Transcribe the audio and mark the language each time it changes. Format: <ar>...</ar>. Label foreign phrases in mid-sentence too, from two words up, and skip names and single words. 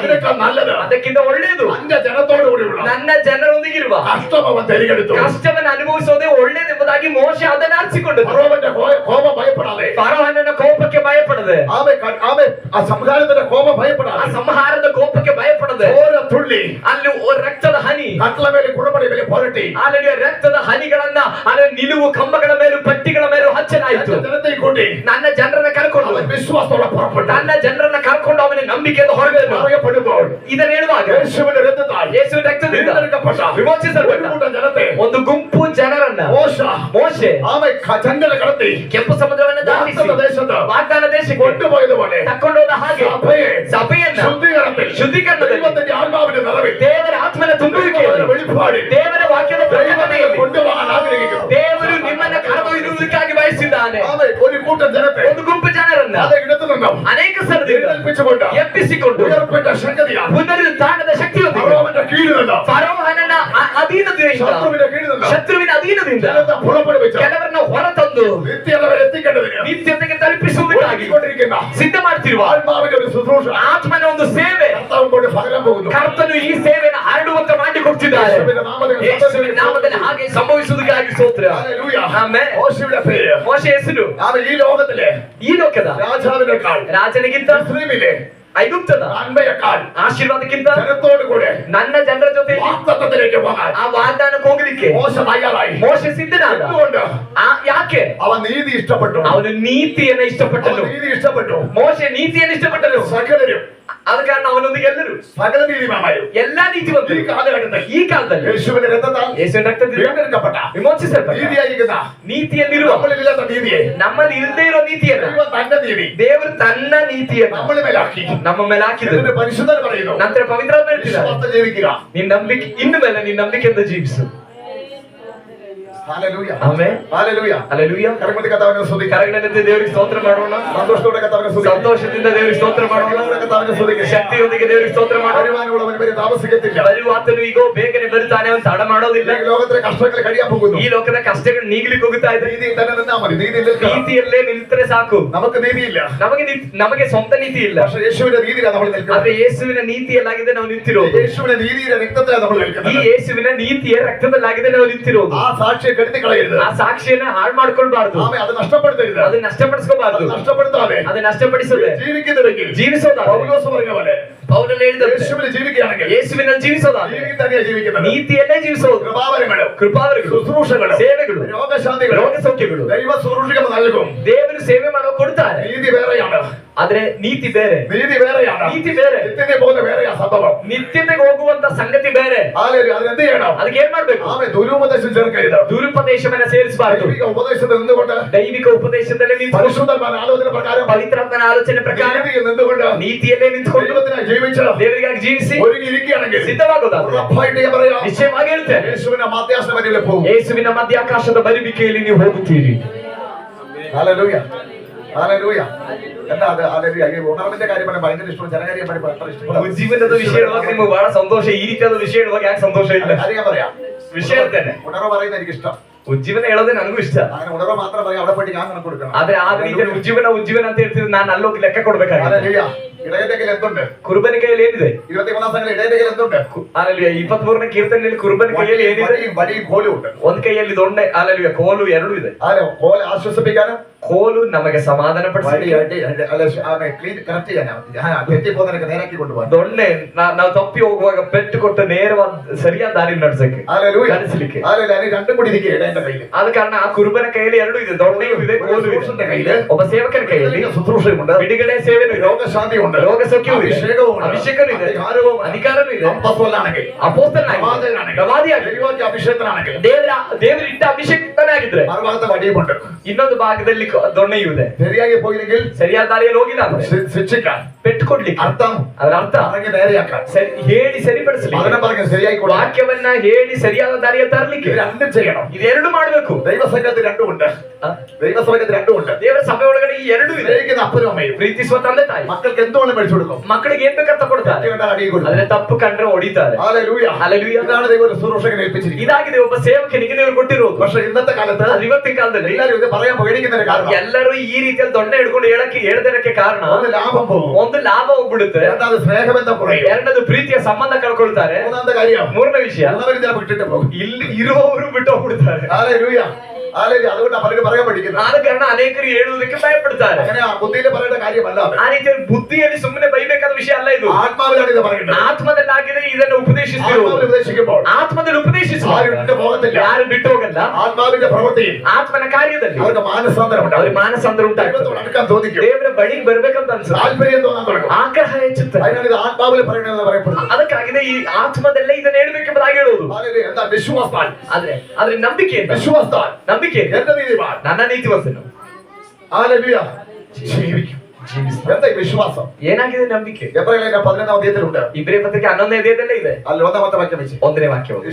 <ml>അതിനേക്കാൾ നല്ലത്</ml> <kn>ಅದಕ್ಕಿಂತ ಒಳ್ಳೆಯದು</kn> <ml>തന്റെ ജനത്തോടു കൂടിയുള്ള</ml> <kn>ನನ್ನ ಜನರೊಂದಿಗಿರುವ</kn> <ml>കഷ്ടം അവൻ തിരികെടുത്തു.</ml> <kn>ಕಷ್ಟವನ್ನು ಅನುಭವಿಸೋದೇ ಒಳ್ಳೆಯದೆಂಬುದಾಗಿ ಮೋಶೆ ಅದನ್ನು ಆರಿಸಿಕೊಂಡನು.</kn> <ml>ഫറവോന്റെ കോപം ഭയപ്പെടാതെ</ml> <kn>ಫರೋಹನ ಕೋಪಕ್ಕೆ ಭಯಪಡದೆ</kn> <ml>ആമെ ആ സംഹാരത്തിന്റെ കോപം</ml> <kn>ಆ</kn> <ml>ഭയപ്പെടാതെ</ml> <kn>ಸಂಹಾರದ ಕೋಪಕ್ಕೆ ಭಯಪಡದೆ</kn> <ml>ഓരോ തുള്ളി</ml> <kn>ಅಲ್ಲಿ ರಕ್ತದ ಹನಿ കട്ടള ಮೇಲೆ ಕುಡಪಡಿ ಮೇಲೆ ಹೊರಟಿ ಅಲ್ಲಿ ರಕ್ತದ ಹನಿಗಳನ್ನ ಅಲ್ಲಿ ನಿಲುವು ಕಂಬಗಳ ಮೇಲೂ ಪಟ್ಟಿಗಳ ಮೇಲೂ ಹಚ್ಚಲಾಯಿತು. ಜನತೆ ಕೂಡಿ ನನ್ನ ಜನರನ್ನ ಕರ್ಕೊಂಡು</kn> <ml>അവൻ വിശ്വാസത്തോടെ പുറപ്പെട്ടു.</ml> <kn>ನನ್ನ ಜನರನ್ನ ಕರ್ಕೊಂಡು ಅವನ ನಂಬಿಕೆಯಿಂದ ಹೊರಗೆ</kn> <ml>പറയപ്പെടുമ്പോൾ</ml> <kn>ಇದನ್ನ ಹೇಳುವಾಗ</kn> <ml>യേശുവിന്റെ രക്തത്താൽ</ml> <kn>ಯೇಸುವಿನ ರಕ್ತದಿಂದ</kn> <ml>വീണ്ടെടുക്കപ്പെട്ട</ml> <kn>ವಿಮೋಚಿಸಲ್ಪಟ್ಟ</kn> <ml>ഒരു കൂട്ടം ജനത്തെ</ml> <kn>ಒಂದು ಗುಂಪು ಜನರನ್ನ ಮೋಶೆ</kn> <ml>ആമെ ചങ്ങല കടത്തി</ml> <kn>ಕೆಂಪು ಸಮುದ್ರವನ್ನು ದಾಟಿಸಿ</kn> <ml>വാഗ്ദത്ത ദേശത്ത്</ml> <kn>ವಾಗ್ದಾನ ದೇಶಕ್ಕೆ</kn> <ml>കൊണ്ടുപോയതുപോലെ</ml> <kn>ತಕ್ಕೊಂಡೋದ ಹಾಗೆ ಸಭೆಯನ್ನ ಶುದ್ಧೀಕರಣದಲ್ಲಿ</kn> <ml>ദൈവത്തിന്റെ ആത്മാവിന്റെ നിറവിൽ</ml> <kn>ದೇವರ ಆತ್ಮನ ತುಂಬುವಿಕೆಯಲ್ಲಿ</kn> <ml>വെളിപ്പാടിൽ</ml> <kn>ದೇವರ ವಾಕ್ಯದ ಪ್ರಕಟಣೆಯಲ್ಲಿ</kn> <ml>കൊണ്ടുപോകാൻ ആഗ്രഹിക്കുന്നു.</ml> <kn>ದೇವರು ನಿಮ್ಮನ್ನ ಕರೆದೊಯ್ಯುವುದಕ್ಕಾಗಿ ಬಯಸಿದ್ದಾನೆ.</kn> <ml>ആമെ ഒരു കൂട്ടം ജനത്തെ</ml> <kn>ಒಂದು ಗುಂಪು ಜನರನ್ನ</kn> <ml>അതേ ഇടത്തു നിന്നും</ml> <kn>ಅನೇಕ ಸ್ಥಳದಿಂದ</kn> <ml>എഴുന്നേൽപ്പിച്ചുകൊണ്ട്</ml> <kn>ಎಬ್ಬಿಸಿಕೊಂಡು</kn> <ml>ഉയർപ്പെട്ട ശക്തിയാണ്</ml> <kn>ಪುನರುತ್ಥಾನದ ಶಕ್ತಿಯೊಂದಿಗೆ</kn> <ml>ഫറവോന്റെ കീഴിൽ നിന്ന്</ml> <kn>ಫರೋಹನನ ಅಧೀನದಿಂದ</kn> <ml>ശത്രുവിന്റെ കീഴിൽ നിന്ന്</ml> <kn>ಶತ್ರುವಿನ ಅಧೀನದಿಂದ</kn> <ml>ജനത്തെ പുറപ്പെടുവിച്ച്</ml> <kn>ಕೆಲವರನ್ನ ಹೊರತಂದು</kn> <ml>നിത്യത വരെ എത്തിക്കേണ്ടതിന്</ml> <kn>ನಿತ್ಯತೆಗೆ ತಲುಪಿಸುವುದಕ್ಕಾಗಿ</kn> <ml>ഒരുക്കിക്കൊണ്ടിരിക്കുന്ന</ml> <kn>ಸಿದ್ಧ ಮಾಡ್ತಿರುವ</kn> <ml>ആത്മാവിന്റെ ഒരു ശുശ്രൂഷ</ml> <kn>ಆತ್ಮನ ಒಂದು ಸೇವೆ</kn> <ml>കർത്താവ് കൊണ്ട് പകരാൻ പോകുന്നു.</ml> <kn>ಕರ್ತನು ಈ ಸೇವೆಯನ್ನು ಹರಡುವಂತೆ ಮಾಡಿಕೊಡ್ತಿದ್ದಾರೆ. ಯೇಸುವಿನ ನಾಮದಲ್ಲಿ ಹಾಗೆ ಸಂಭವಿಸುವುದಕ್ಕಾಗಿ ಸ್ತೋತ್ರ.</kn> <ml>ഹല്ലേലൂയ.</ml> <kn>ಆಮೆನ್.</kn> <ml>മോശയുടെ പേര്</ml> <kn>ಮೋಶೆ ಹೆಸರು</kn> <ml>ആമെ ഈ ലോകത്തിലെ</ml> <kn>ಈ ಲೋಕದ</kn> <ml>രാജാവിനേക്കാൾ</ml> <kn>ರಾಜನಿಗಿಂತ</kn> <ml>മിസ്രയീമിലെ</ml> <kn>ಐಗುಪ್ತದ</kn> <ml>നന്മയേക്കാൾ</ml> <kn>ಆಶೀರ್ವಾದಕ್ಕಿಂತ</kn> <ml>ജനത്തോടു കൂടെ</ml> <kn>ನನ್ನ ಜನರ ಜೊತೆ</kn> <ml>വാഗ്ദത്തത്തിലേക്ക് പോകാൻ</ml> <kn>ಆ ವಾಗ್ದಾನಕ್ಕೆ ಹೋಗ್ಲಿಕ್ಕೆ</kn> <ml>മോശ തയ്യാറായി.</ml> <kn>ಮೋಶೆ ಸಿದ್ಧನಾದ.</kn> <ml>എന്തുകൊണ്ട്?</ml> <kn>ಯಾಕೆ?</kn> <ml>അവൻ നീതി ഇഷ്ടപ്പെട്ടു.</ml> <kn>ಅವನು ನೀತಿಯನ್ನು ಇಷ್ಟಪಟ್ಟನು.</kn> <ml>അവൻ നീതി ഇഷ്ടപ്പെട്ടു.</ml> <kn>ಮೋಶೆ ನೀತಿಯನ್ನು ಇಷ್ಟಪಟ್ಟನು.</kn> <ml>സകലരും</ml> <kn>ಆದ ಕಾರಣ ಅವನೊಂದಿಗೆ ಎಲ್ಲರೂ</kn> <ml>സകല നീതിമാന്മാരും</ml> <kn>ಎಲ್ಲಾ ನೀತಿವಂತರು</kn> <ml>ഈ കാലഘട്ടത്തിൽ</ml> <kn>ಈ ಕಾಲದಲ್ಲಿ</kn> <ml>യേശുവിന്റെ രക്തത്താൽ</ml> <kn>ಯೇಸುವಿನ ರಕ್ತದಿಂದ</kn> <ml>വീണ്ടെടുക്കപ്പെട്ട</ml> <kn>ವಿಮೋಚಿಸಲ್ಪಟ್ಟ</kn> <ml>നീതിയായിരിക്കുന്ന</ml> <kn>ನೀತಿಯಲ್ಲಿರುವ</kn> <ml>നമ്മളില്ലാത്ത നീതിയെ</ml> <kn>ನಮ್ಮಲ್ಲಿ ಇಲ್ಲದೆ ಇರೋ ನೀತಿಯನ್ನ</kn> <ml>ദൈവം തന്റെ നീതി</ml> <kn>ದೇವರು ತನ್ನ ನೀತಿಯನ್ನು</kn> <ml>നമ്മുടെ മേലാക്കി</ml> <kn>ನಮ್ಮ ಮೇಲೆ ಹಾಕಿದ್ರು.</kn> <ml>എന്നിട്ട് പരിശുദ്ധൻ പറയുന്നു</ml> <kn>ನಂತರ ಪವಿತ್ರಾತ್ಮ ಹೇಳ್ತಿದ್ದಾರೆ,</kn> <ml>വിശ്വാസത്തിൽ ജീവിക്കുക.</ml> <kn>ನಿನ್ನ ನಂಬಿಕೆ ಇನ್ನು ಮೇಲೆ ನಿನ್ನ ನಂಬಿಕೆಯಿಂದ ಜೀವಿಸು.</kn> <ml>ഹല്ലേലൂയ.</ml> <kn>ಆಮೆನ್.</kn> <ml>ഹല്ലേലൂയ.</ml> <kn>ಹಲ್ಲೆಲೂಯಾ.</kn> <ml>കരങ്ങളുടെ കർത്താവിനെ സ്തുതിക്കുക.</ml> <kn>ಕರಗಣದಿಂದ ದೇವರಿಗೆ ಸ್ತೋತ್ರ ಮಾಡೋಣ.</kn> <ml>സന്തോഷത്തോടെ കർത്താവിനെ സ്തുതിക്കുക.</ml> <kn>ಸಂತೋಷದಿಂದ ದೇವರಿಗೆ ಸ್ತೋತ್ರ ಮಾಡೋಣ.</kn> <ml>കർത്താവിനെ സ്തുതിക്കുക.</ml> <kn>ಶಕ್ತಿಯೊಂದಿಗೆ ದೇವರಿಗೆ ಸ್ತೋತ್ರ ಮಾಡೋಣ.</kn> <ml>വരുവാനുള്ളവൻ വരെ താമസിക്കത്തില്ല.</ml> <kn>ಬರುವಾತನು ಈಗ ಬೇಗನೆ ಬರುತ್ತಾನೆ, ಅವನು ತಡ ಮಾಡೋದಿಲ್ಲ.</kn> <ml>ഈ ലോകത്തിലെ കഷ്ടങ്ങൾ കഴിയാൻ പോകുന്നു.</ml> <kn>ಈ ಲೋಕದ ಕಷ್ಟಗಳು ನೀಗಲಿಕ್ಕೆ ಹೋಗುತ್ತಾ ಇದೆ.</kn> <ml>നീതിയിൽ തന്നെ നിന്നാ മതി. നീതിയിൽ നിൽക്കണം.</ml> <kn>ನೀತಿಯಲ್ಲೇ ನಿಂತರೆ ಸಾಕು.</kn> <ml>നമുക്ക് നീതിയില്ല.</ml> <kn>ನಮಗೆ ಸ್ವಂತ ನೀತಿ ಇಲ್ಲ.</kn> <ml>പക്ഷേ യേശുവിന്റെ നീതിയിലാണ് നമ്മൾ നിൽക്കുന്നത്.</ml> <kn>ಆದ್ರೆ ಯೇಸುವಿನ ನೀತಿಯಲ್ಲಾಗಿದೆ ನಾವು ನಿಂತಿರೋದು.</kn> <ml>യേശുവിന്റെ നീതിയുടെ രക്തത്തിലാണ് നമ്മൾ</ml> <kn>ಈ</kn> <ml>നിൽക്കുന്നത്.</ml> <kn>ಯೇಸುವಿನ ನೀತಿಯ ರಕ್ತದಲ್ಲಾಗಿದೆ ನಾವು ನಿಂತಿರೋದು.</kn> <ml>ആ സാക്ഷിയെ കെടുത്തി കളയരുത്.</ml> <kn>ಆ ಸಾಕ್ಷಿಯನ್ನ ಹಾಳು ಮಾಡ್ಕೊಳ್ಬಾರ್ದು.</kn> <ml>ആമേ അത് നഷ്ടപ്പെടുത്തരുത്.</ml> <kn>ಅದು ನಷ್ಟಪಡಿಸ್ಕೋಬಾರ್ದು.</kn> <ml>അത് നഷ്ടപ്പെടുത്താതെ</ml> <kn>ಅದು ನಷ್ಟಪಡಿಸದೆ</kn> <ml>ജീവിക്കുന്നുവെങ്കിൽ</ml> <kn>ಜೀವಿಸೋದಾದ್ರೆ</kn> <ml>പൗലോസ് പറഞ്ഞ പോലെ</ml> <kn>ಪೌಲನು ಹೇಳಿದಂತೆ</kn> <ml>യേശുവിൽ ജീവിക്കുകയാണെങ്കിൽ</ml> <kn>ಯೇಸುವಿನಲ್ಲಿ ಜೀವಿಸೋದಾದ್ರೆ</kn> <ml>നീതിയിൽ തന്നെയാണ് ജീവിക്കുന്നത്.</ml> <kn>ನೀತಿಯಲ್ಲೇ ಜೀವಿಸೋದು.</kn> <ml>കൃപാവരങ്ങളും</ml> <kn>ಕೃಪಾವರಗಳು,</kn> <ml>ശുശ്രൂഷകളും</ml> <kn>ಸೇವೆಗಳು,</kn> <ml>രോഗശാന്തികളും</ml> <kn>ರೋಗ ಸೌಖ್ಯಗಳು</kn> <ml>ദൈവ ശുശ്രൂഷകൾ നൽകും.</ml> <kn>ದೇವರು ಸೇವೆ ಮಾಡೋ ಕೊಡ್ತಾರೆ.</kn> <ml>നീതി വേറെയാണ്.</ml> <kn>ಆದ್ರೆ ನೀತಿ ಬೇರೆ.</kn> <ml>നീതി വേറെയാണ്.</ml> <kn>ನೀತಿ ಬೇರೆ.</kn> <ml>നിത്യത്തെ പോകുന്ന വേറെയാ സംഭവം.</ml> <kn>ನಿತ್ಯತೆಗೆ ಹೋಗುವಂತ ಸಂಗತಿ ಬೇರೆ.</kn> <ml>അതിനെന്ത് ചെയ്യണം?</ml> <kn>ಅದಕ್ಕೆ ಏನ್ ಮಾಡ್ಬೇಕು?</kn> <ml>ആമേ ദുരുപദേശം ചേർക്കരുത്.</ml> <kn>ದುರುಪದೇಶವನ್ನ ಸೇರಿಸಬಾರದು.</kn> <ml>ദൈവിക ഉപദേശത്തിൽ നിന്നുകൊണ്ട്</ml> <kn>ದೈವಿಕ ಉಪದೇಶದಲ್ಲಿ ನಿಂತು</kn> <ml>പരിശുദ്ധമായ ആലോചന പ്രകാരം</ml> <kn>ಪವಿತ್ರಾತ್ಮನ ಆಲೋಚನೆ ಪ್ರಕಾರ</kn> <ml>നീതിയിൽ നിന്നുകൊണ്ട്</ml> <kn>ನೀತಿಯಲ್ಲೇ ನಿಂತುಕೊಂಡು</kn> <ml>ദൈവത്തിനായി ജീവിച്ച്</ml> <kn>ದೇವರಿಗಾಗಿ ಜೀವಿಸಿ</kn> <ml>ഒരുങ്ങിയിരിക്കുകയാണെങ്കിൽ</ml> <kn>ಸಿದ್ಧವಾಗೋದಾದ್ರೆ</kn> <ml>ഉറപ്പായിട്ട് ഞാൻ പറയാം,</ml> <kn>ನಿಶ್ಚಯವಾಗಿ ಹೇಳ್ತೇನೆ,</kn> <ml>യേശുവിന്റെ മധ്യാസന വരിയിൽ പോകും.</ml> <kn>ಯೇಸುವಿನ ಮಧ್ಯಾಕಾಶದ ಬರುವಿಕೆಯಲ್ಲಿ ನೀವು ಹೋಗುತ್ತೀರಿ.</kn> <ml>ഹല്ലേലൂയ. ഹല്ലേലൂയ. എന്താ അത്? ഹല്ലേലൂയ. ഈ ഉണർവിന്റെ കാര്യം പറയാൻ ഭയങ്കര ഇഷ്ടമാണ്. ജനകാര്യം പറയുമ്പോൾ അത്ര ഇഷ്ടപ്പെടാം.</ml> <kn>ಉಜ್ಜೀವನದ ವಿಷಯ ಹೇಳುವಾಗ ನಿಮಗೆ ಬಹಳ ಸಂತೋಷ. ಈ ರೀತಿಯಾದ ವಿಷಯ ಹೇಳುವಾಗ ಯಾಕೆ ಸಂತೋಷ ಇಲ್ಲ?</kn> <ml>കാര്യം ഞാൻ പറയാം.</ml> <kn>ವಿಷಯ ಹೇಳ್ತೇನೆ.</kn> <ml>ഉണർവ് പറയുന്നത് എനിക്ക് ഇഷ്ടം.</ml> <kn>ಉಜ್ಜೀವನ ಹೇಳೋದೇ ನನಗೂ ಇಷ್ಟ.</kn> <ml>അങ്ങനെ ഉണർവ് മാത്രം പറയാം, അവിടെ പോയിട്ട് ഞാൻ കണക്ക് കൊടുക്കണം.</ml> <kn>ಆದ್ರೆ ಆ ರೀತಿಯ ಉಜ್ಜೀವನ ಅಂತ ಹೇಳ್ತಿದ್ರೆ ನಾನು ಅಲ್ಲೋಗಿ ಲೆಕ್ಕ ಕೊಡ್ಬೇಕಾಗುತ್ತೆ.</kn> <ml>ഹല്ലേലൂയ. ഇടയന്റെ കയ്യിൽ എന്തുണ്ട്?</ml> <kn>ಕುರುಬನ ಕೈಯಲ್ಲಿ ಏನಿದೆ?</kn> <ml>23 സംഘം ഇടയന്റെ കയ്യിൽ എന്തുണ്ട്?</ml> <kn>ಹಾಲೆಲೂಯಾ. 23ನೇ ಕೀರ್ತನೆಯಲ್ಲಿ ಕುರುಬನ ಕೈಯಲ್ಲಿ ಏನಿದೆ?</kn> <ml>വടിയും കോലും ഉണ്ട്.</ml> <kn>ಒಂದ್ ಕೈಯಲ್ಲಿ ದೊಣ್ಣೆ, ಹಾಲೆಲೂಯಾ, ಕೋಲು ಎರಡು ಇದೆ.</kn> <ml>കോല് ആശ്വസിപ്പിക്കാനും</ml> <kn>ಕೋಲು ನಮಗೆ ಸಮಾಧಾನ ಪಡಿಸಲಿಕ್ಕೆ,</kn> <ml>കറക്റ്റ് ചെയ്യാനാ തെറ്റിപ്പോന്നവരൊക്കെ നേരാക്കി കൊണ്ടുപോകാൻ.</ml> <kn>ದೊಣ್ಣೆ ನಾವು ತಪ್ಪಿ ಹೋಗುವಾಗ ಪೆಟ್ಟು ಕೊಟ್ಟು ನೇರವಾದ ಸರಿಯಾದ ದಾರಿ ನಡೆಸಕ್ಕೆ, ನಡೆಸಲಿಕ್ಕೆ.</kn> <ml>രണ്ടും കൂടി ഇരിക്കുക ഇടയന്റെ കയ്യിൽ.</ml> <kn>ಆದ ಕಾರಣ ಆ ಕುರುಬನ ಕೈಯಲ್ಲಿ ಎರಡು ಇದೆ, ದೊಣ್ಣೆಯೂ ಇದೆ, ಕೋಲು ಇದೆ.</kn> <ml>കയ്യില്</ml> <kn>ಒಬ್ಬ ಸೇವಕನ ಕೈಯಲ್ಲಿ</kn> <ml>ശുശ്രൂഷയുമുണ്ട്,</ml> <kn>ಬಿಡುಗಡೆ ಸೇವೆನೂ ಇದೆ,</kn> <ml>രോഗശാന്തിയുണ്ട്,</ml> <kn>ರೋಗ ಸೌಖ್ಯವೂ ಇದೆ,</kn> <ml>അഭിഷേകവുമുണ്ട്,</ml> <kn>ಅಭಿಷೇಕನೂ ಇದೆ, ಅಧಿಕಾರನೂ ಇದೆ,</kn> <ml>അപ്പോസ്തലനാണെങ്കിൽ,</ml> <kn>ಅಪೊಸ್ತಲನಾಗಿದ್ರೆ, ಪ್ರವಾದಿಯಾಗಿದ್ರೆ,</kn> <ml>ദൈവത്തിന്റെ അഭിഷേകനാണെങ്കിൽ,</ml> <kn>ದೇವರಿಟ್ಟ ಅಭಿಷೇಕನಾಗಿದ್ರೆ,</kn> <ml>മറുഭാഗത്ത് വടിയുമുണ്ട്,</ml> <kn>ಇನ್ನೊಂದು ಭಾಗದಲ್ಲಿ ದೊಣ್ಣೆಯೂ ಇದೆ.</kn> <ml>ശരിയാಗಿ പോയില്ലെങ്കിൽ</ml> <kn>ಸರಿಯಾದ ದಾರಿಯಲ್ಲಿ ಹೋಗಿಲ್ಲ ಅಂದ್ರೆ</kn> <ml>ശിക്ഷിക്കാൻ,</ml> <kn>ಪೆಟ್ಟು ಕೊಡ್ಲಿಕ್ಕೆ,</kn> <ml>അർത്ഥം</ml> <kn>ಅದರ ಅರ್ಥ</kn> <ml>പറഞ്ഞ് നേരെയാക്കാൻ,</ml> <kn>ಹೇಳಿ ಸರಿಪಡಿಸಲಿಕ್ಕೆ,</kn> <ml>വചനം പറഞ്ഞ് ശരിയായി കൊടുക്കാൻ,</ml> <kn>ವಾಕ್ಯವನ್ನ ಹೇಳಿ ಸರಿಯಾದ ದಾರಿಯ ತರಲಿಕ್ಕೆ</kn> <ml>രണ്ടും ചെയ്യണം.</ml> <kn>ಇದೆರಡು ಮಾಡಬೇಕು.</kn> <ml>ദൈവസംഘത്തിൽ രണ്ടുമുണ്ട്, ദൈവസഭയിൽ രണ്ടുമുണ്ട്.</ml> <kn>ದೇವರ ಸಭೆ ಒಳಗಡೆ ಈ ಎರಡು ಇದೆ.</kn> <ml>സ്നേഹിക്കുന്ന അപ്പനും അമ്മയും</ml> <kn>ಪ್ರೀತಿಸುವ ತಂದೆ ತಾಯಿ</kn> <ml>മക്കൾക്ക് എന്തുകൊണ്ട് മേടിച്ചു കൊടുക്കും?</ml> <kn>ಮಕ್ಕಳಿಗೆ ಏನ್ ಬೇಕಂತ ಕೊಡ್ತಾರೆ,</kn> <ml>അടി കൊടുക്കും.</ml> <kn>ಆದ್ರೆ ತಪ್ಪು ಕಂಡ್ರೆ ಹೊಡಿತಾರೆ.</kn> <ml>ഹല്ലേലൂയ.</ml> <kn>ಹಲ್ಲೆಲೂಯಾ.</kn> <ml>ഇതാണ് ദൈവം ഒരു ശുശ്രൂഷകനെ ഏൽപ്പിച്ചിരിക്കുന്നത്.</ml> <kn>ಇದಾಗಿದೆ ಒಬ್ಬ ಸೇವಕನಿಗೆ ದೇವರು ಕೊಟ್ಟಿರೋದು.</kn> <ml>പക്ഷേ ഇന്നത്തെ കാലത്ത്</ml> <kn>ಆದ್ರೆ ಇವತ್ತಿನ ಕಾಲದಲ್ಲಿ</kn> <ml>എല്ലാവരും ഇത് പറയാൻ പേടിക്കുന്നതിന് കാരണം</ml> <kn>ಎಲ್ಲರೂ ಈ ರೀತಿಯಲ್ಲಿ ದೊಣ್ಣೆ ಹಿಡ್ಕೊಂಡು ಹೇಳದಿರಕ್ಕೆ ಕಾರಣ</kn> <ml>ഒന്ന് ലാഭം പോകും,</ml> <kn>ಒಂದು ಲಾಭ ಹೋಗ್ಬಿಡುತ್ತೆ,</kn> <ml>രണ്ടാമത് സ്നേഹബന്ധം കുറയും,</ml> <kn>ಎರಡನೇದು ಪ್ರೀತಿಯ ಸಂಬಂಧ ಕಳ್ಕೊಳ್ತಾರೆ,</kn> <ml>മൂന്നാമത്തെ കാര്യം</ml> <kn>ಮೂರನೇ ವಿಷಯ</kn> <ml>ഉള്ളവരും ചിലപ്പോൾ ഇട്ടിട്ട് പോകും.</ml> <kn>ಇಲ್ಲಿ ಇರುವವರು ಬಿಟ್ಟು ಹೋಗ್ಬಿಡ್ತಾರೆ.</kn> <ml>ഹല്ലേലൂയ. ഹല്ലേലൂയ. അതുകൊണ്ട് പലരും പറയാൻ പഠിക്കുന്നത്.</ml> <kn>ಆದ ಕಾರಣ ಅನೇಕರು ಹೇಳುವುದಕ್ಕೆ ಭಯಪಡ್ತಾರೆ.</kn> <ml>അങ്ങനെ ബുദ്ധിയിൽ പറയേണ്ട കാര്യമല്ല അത്.</ml> <kn>ಆ ರೀತಿಯಲ್ಲಿ ಬುದ್ಧಿಯಲ್ಲಿ ಸುಮ್ಮನೆ ಬೈಬೇಕಾದ ವಿಷಯ ಅಲ್ಲ ಇದು.</kn> <ml>ആത്മാവിലാണ് ഇത് പറയുന്നത്.</ml> <kn>ಆತ್ಮದಲ್ಲಾಗಿದೆ ಇದನ್ನು ಉಪದೇಶಿಸುವುದು.</kn> <ml>ആത്മാവിൽ ഉപദേശിക്കുമ്പോൾ</ml> <kn>ಆತ್ಮದಲ್ಲಿ ಉಪದೇಶಿಸುವ</kn> <ml>ആരും ഇട്ട് പോകത്തില്ല.</ml> <kn>ಯಾರು ಬಿಟ್ಟು ಹೋಗಲ್ಲ.</kn> <ml>ആത്മാവിന്റെ പ്രവൃത്തിയിൽ</ml> <kn>ಆತ್ಮನ ಕಾರ್ಯದಲ್ಲಿ</kn> <ml>അവർക്ക് മാനസാന്തരം ഉണ്ടാവും.</ml> <kn>ಅವ್ರಿಗೆ ಮಾನಸಾಂತರ ಉಂಟಾಗ್ತದೆ.</kn> <ml>ദൈവത്തോട് അടുക്കാൻ തോന്നിക്കും,</ml> <kn>ದೇವರ ಬಳಿಗೆ ಬರ್ಬೇಕಂತ ಅನ್ಸುತ್ತೆ,</kn> <ml>താല്പര്യം തോന്നാൻ തുടങ്ങും.</ml> <kn>ಆಗ್ರಹ ಹೆಚ್ಚುತ್ತೆ.</kn> <ml>അതിനാണ് ഇത് ആത്മാവിൽ പറയണമെന്ന് പറയപ്പെടുന്നത്.</ml> <kn>ಅದಕ್ಕಾಗಿದೆ ಈ ಆತ್ಮದಲ್ಲೇ ಇದನ್ನ ಹೇಳ್ಬೇಕೆಂಬುದಾಗಿ ಹೇಳುವುದು.</kn> <ml>ഹല്ലേലൂയ. എന്താ വിശ്വാസാൽ,</ml> <kn>ಆದ್ರೆ ನಂಬಿಕೆಯಿಂದ,</kn> <ml>വിശ്വാസാൽ</ml> <kn>ನಂಬಿಕೆಯಿಂದ</kn> <ml>എന്റെ നീതിമാൻ</ml> <kn>ನನ್ನ ನೀತಿವಂತನು</kn> <ml>ഹല്ലേലൂയ ജീവിക്കും. എന്താ ഈ വിശ്വാസം?</ml> <kn>ಏನಾಗಿದೆ ನಂಬಿಕೆ?</kn> <ml>എബ്രായർലേഖനം 11ാം അധ്യായത്തിലുണ്ട്.</ml> <kn>ಇಬ್ರಿಯ ಪತ್ರಿಕೆ 11ನೇ ಅಧ್ಯಾಯದಲ್ಲೇ ಇದೆ.</kn> <ml>ಅಲ್ಲಿ 1ാമത്തെ ವಾಕ್യം വെച്ച്</ml> <kn>1ನೇ ವಾಕ್ಯ ಓದಿ.</kn>